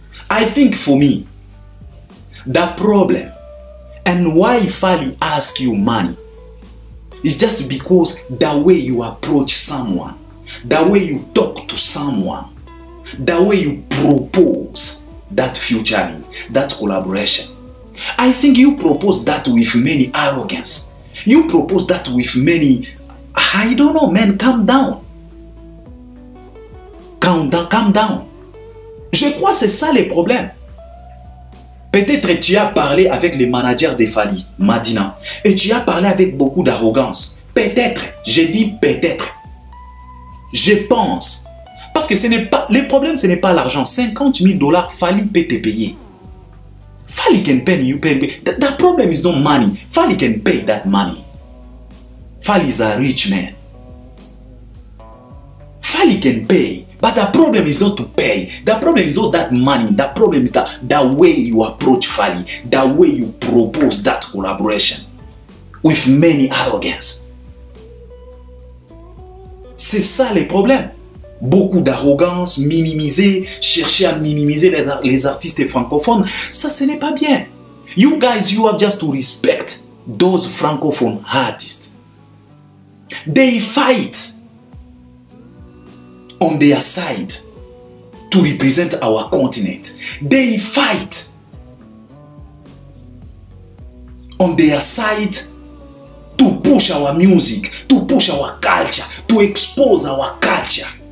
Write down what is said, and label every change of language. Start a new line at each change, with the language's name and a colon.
English: I think for me, the problem and why Fally asks you money is just because the way you approach someone, the way you talk to someone, the way you propose that featuring, that collaboration. I think you propose that with many arrogance. You propose that with many, I don't know, man, calm down. Calm down, calm down.
French: Je crois que c'est ça les problèmes. Peut-être tu as parlé avec les managers de Fally, Madina, et tu as parlé avec beaucoup d'arrogance. Peut-être, j'ai dit peut-être. Je pense. Parce que ce n'est pas, le problème ce n'est pas l'argent. 50 000 $, Fally peut te payer.
English: Fally can pay you, pay. The problem is not money. Fally can pay that money. Fally is a rich man. Fally can pay. But the problem is not to pay. The problem is not that money. The problem is that the way you approach Fally, the way you propose that collaboration with many arrogance.
French: C'est ça le problème. Beaucoup d'arrogance, minimiser, chercher à minimiser les artistes francophones, ça ce n'est pas bien.
English: You guys, you have just to respect those francophone artists. They fight on their side to represent our continent. They fight on their side to push our music, to push our culture, to expose our culture.